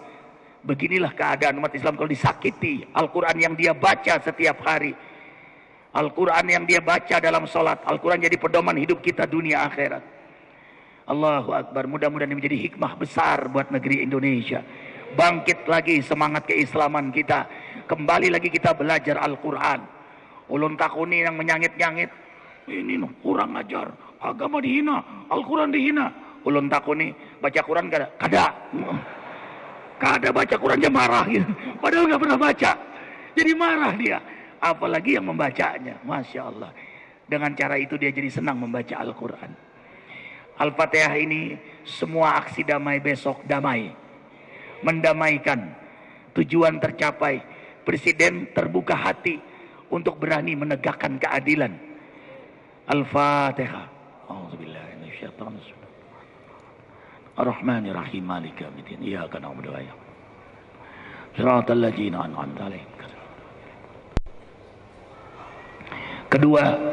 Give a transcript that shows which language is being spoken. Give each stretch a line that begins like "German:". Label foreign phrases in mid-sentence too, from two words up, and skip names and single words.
Indonesian: Beginilah keadaan umat Islam kalau disakiti. Al-Quran yang dia baca setiap hari, Al-Quran yang dia baca dalam sholat, Al-Quran jadi pedoman hidup kita dunia akhirat.
Arabic: الله أكبر.
Indonesian: Mudah-mudahan ini menjadi hikmah besar buat negeri Indonesia. Bangkit lagi semangat keislaman kita. Kembali lagi kita belajar Al-Quran.
Banjar: Ulun takuni yang menyangit-nyangit, ini kurang ajar, agama dihina, Al-Quran dihina. Ulun takuni, baca Quran kada baca Qurannya marah gitu.
Indonesian: Padahal nggak pernah baca, jadi marah dia. Apalagi yang membacanya,
Arabic: ما شاء الله.
Indonesian: Dengan cara itu dia jadi senang membaca Al-Quran. Al-Fatihah ini semua aksi damai besok damai, mendamaikan, tujuan tercapai. Presiden terbuka hati untuk berani menegakkan keadilan. Al-Fatihah.
Arabic: أعوذ بالله من الشيطان الرجيم. الرحمن الرحيم مالك يوم الدين. إياك نعبد وإياك نستعين صراط الذين أنعمت عليهم.
Indonesian: Kedua,